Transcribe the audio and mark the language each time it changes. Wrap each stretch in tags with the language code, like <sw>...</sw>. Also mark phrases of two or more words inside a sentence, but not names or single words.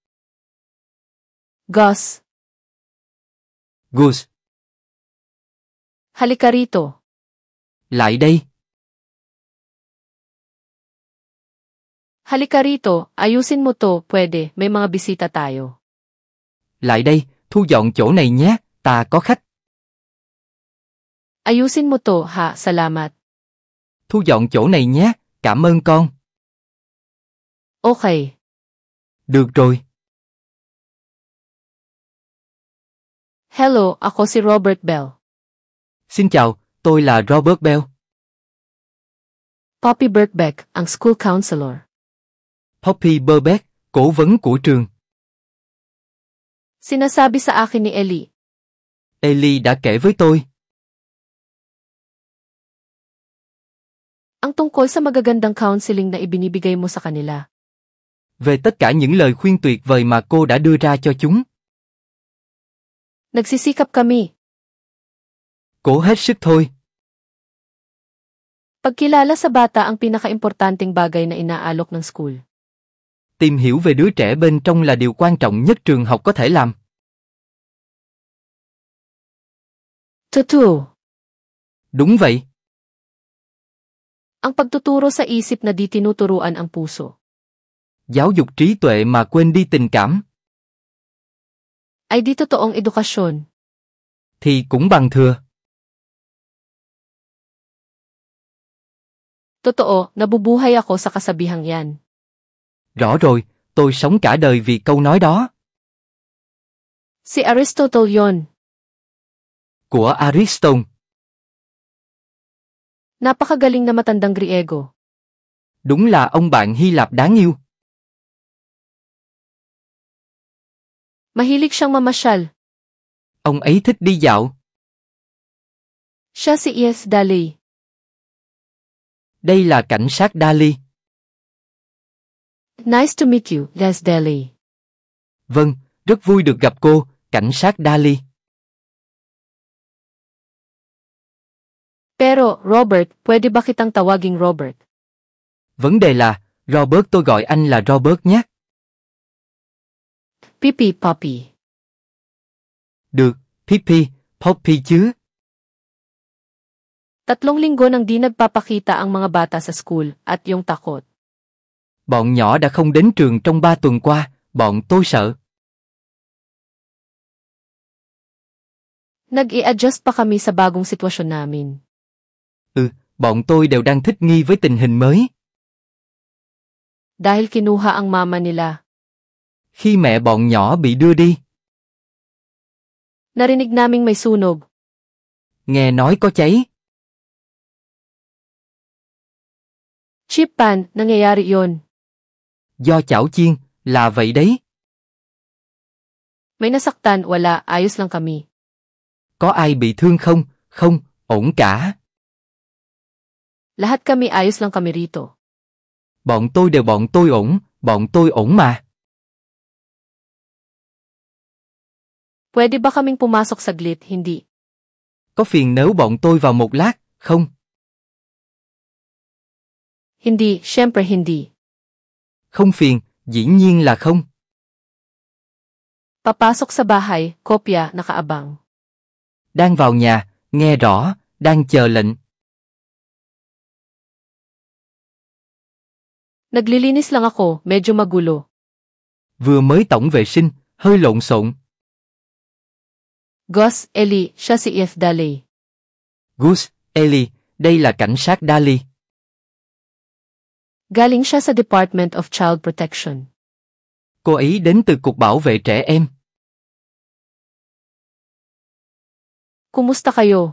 <tl>Gus. Gus, Halika rito.</tl> <vi>lại đây.</vi> <tl>Halika rito, ayusin mo to, pwede, may mga bisita tayo.</tl> <vi>Lại đây, thu dọn chỗ này nhé, ta có khách.</vi> <tl>Ayusin mo to, ha, salamat.</tl> <vi>Thu dọn chỗ này nhé, cảm ơn con.</vi> <tl>Okay.</tl> <vi>Được rồi.</vi> <tl>Hello, ako si Robert Bell.</tl> <vi>Xin chào, tôi là Robert Bell.</vi> <tl>Poppy Birkbeck, ang</tl> <en>school counselor.</en> <vi>Poppy Birkbeck, cố vấn của trường.</vi> <tl>Sinasabi sa akin ni Ellie.</tl> <vi>Ellie đã kể với tôi.</vi> <tl>Ang tungkol sa magagandang counseling na ibinibigay mo sa kanila.</tl> <vi>Về tất cả những lời khuyên tuyệt vời mà cô đã đưa ra cho chúng.</vi> <tl>Nagsisikap kami.</tl> <vi>Cố hết sức thôi.</vi> <tl>Pagkilala sa bata ang pinakaimportanteng bagay na inaalok ng school.</tl> <vi>Tìm hiểu về đứa trẻ bên trong là điều quan trọng nhất trường học có thể làm.</vi> <tl>Totoo.</tl> <vi>Đúng vậy.</vi> <tl>Ang pagtuturo sa isip na di tinuturuan ang puso.</tl> <vi>Giáo dục trí tuệ mà quên đi tình cảm.</vi> <tl>Ay di totoong edukasyon.</tl> <vi>Thì cũng bằng thừa.</vi> <tl>Totoo, nabubuhay ako sa kasabihang yan.</tl> <vi>Rõ rồi, tôi sống cả đời vì câu nói đó.</vi> <tl>Si Aristotle yon.</tl> <vi>Của Aristotle.</vi> <tl>Napakagaling na matandang Griego.</tl> <vi>Đúng là ông bạn Hy Lạp đáng yêu.</vi> <tl>Mahilig siyang mamasyal.</tl> <vi>Ông ấy thích đi dạo.</vi> <tl>Siya si E.S. Daly.</tl> <vi>Đây là cảnh sát Daly.</vi> <en>Nice to meet you, Les Daly.</en> <vi>Vâng, rất vui được gặp cô, cảnh sát Daly.</vi> <tl>Pero, Robert, pwede ba kitang tawaging Robert?</tl> <vi>Vấn đề là, Robert, tôi gọi anh là Robert nhé.</vi> <tl>Pipi, Poppy.</tl> <vi>Được, Pippi, Poppy chứ.</vi> <tl>3 linggo nang di nagpapakita ang mga bata sa school at yung takot.</tl> <vi>Bọn nhỏ đã không đến trường trong 3 tuần qua, bọn tôi sợ.</vi> <tl>Nag-i-adjust pa kami sa bagong sitwasyon namin.</tl> <vi>Bọn tôi đều đang thích nghi với tình hình mới.</vi> <tl>Dahil kinuha ang mama nila.</tl> <vi>Khi mẹ bọn nhỏ bị đưa đi.</vi> <tl>Narinig naming may sunog.</tl> <vi>Nghe nói có cháy.</vi> <tl>Chip pan, nangyayari yon.</tl> <vi>Do chảo chiên, là vậy đấy.</vi> <tl>May nasaktan, wala, ayos lang kami.</tl> <vi>Có ai bị thương không? Không, ổn cả.</vi> <tl>Lahat kami ayos lang kami rito.</tl> <vi>Bọn tôi ổn mà.</vi> <tl>Pwede ba kaming pumasok saglit, hindi?</tl> <vi>Có phiền nếu bọn tôi vào một lát, không?</vi> <tl>Hindi, syempre hindi.</tl> <vi>Không phiền, dĩ nhiên là không.</vi> <tl>Papasok sa bahay, kopya, nakaabang.</tl> <vi>Đang vào nhà, nghe rõ, đang chờ lệnh.</vi> <tl>Naglilinis lang ako, medyo magulo.</tl> <vi>Vừa mới tổng vệ sinh, hơi lộn xộn.</vi> <tl>Gus, Ellie, siya si EF Daly.</tl> <vi>Gus, Ellie, đây là cảnh sát Daly.</vi> <tl>Galing siya sa Department of Child Protection.</tl> <vi>Cô ấy đến từ Cục Bảo vệ Trẻ Em.</vi> <tl>Kumusta kayo?</tl>